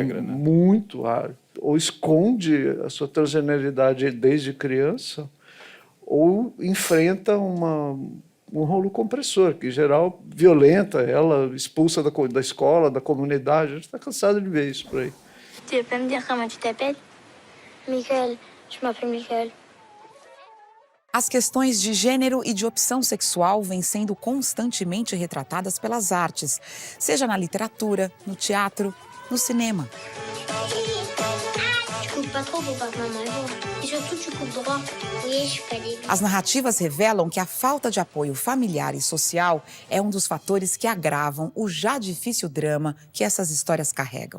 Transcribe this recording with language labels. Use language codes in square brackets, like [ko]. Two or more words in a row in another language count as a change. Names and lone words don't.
[pt] a regra, né? Muito raro. Ou esconde a sua transgeneridade desde criança, ou enfrenta um rolo compressor, que, em geral, violenta ela, expulsa da escola, da comunidade. A gente está cansado de ver isso por aí. [fr] Tu veux pas me dire comment tu t'appelles? Michael. Je m'appelle Michael. [pt] As questões de gênero e de opção sexual vêm sendo constantemente retratadas pelas artes, seja na literatura, no teatro, no cinema. As narrativas revelam que a falta de apoio familiar e social é um dos fatores que agravam o já difícil drama que essas histórias carregam.